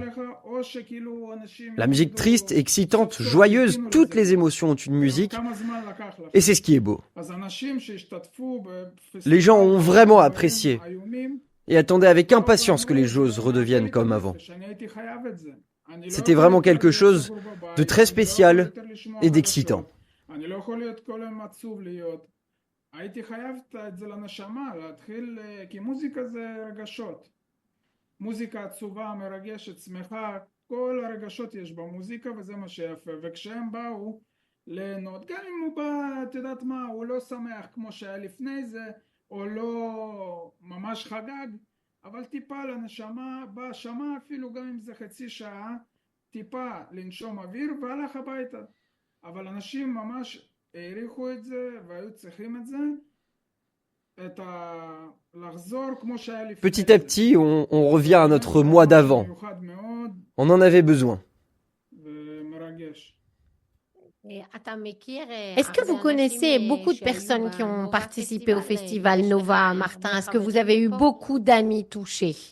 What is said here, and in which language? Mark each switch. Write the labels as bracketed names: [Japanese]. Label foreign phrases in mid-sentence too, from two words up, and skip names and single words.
[French] La musique triste, excitante, joyeuse, toutes les émotions ont une musique, et c'est ce qui est beau. Les gens ont vraiment apprécié, et attendaient avec impatience que les choses redeviennent comme avant. C'était vraiment quelque chose de très spécial et d'excitant. [Hebrew] אני לא יכול להיות כל היום עצוב להיות. הייתי חייב את זה לנשמה, להתחיל, כי מוזיקה זה רגשות. מוזיקה עצובה, מרגשת, שמחה, כל הרגשות יש במוזיקה וזה מה שיפה. וכשהם באו ליהנות, גם אם הוא בא, את יודעת מה, הוא לא שמח כמו שהיה לפני זה, או לא ממש חגג, אבל טיפה לנשמה, בא, שמע אפילו גם אם זה חצי שעה, טיפה לנשום אוויר והלך הביתה. אבל אנשים ממש העריכו את זה והיו צריכים את זה, לחזור כמו שהיה לפני. [French] Petit à petit, on revient à notre moi d'avant. On en avait besoin. Est-ce que vous connaissez beaucoup de personnes qui ont participé au festival Nova, Martin? Est-ce que vous avez eu beaucoup d'amis touchés?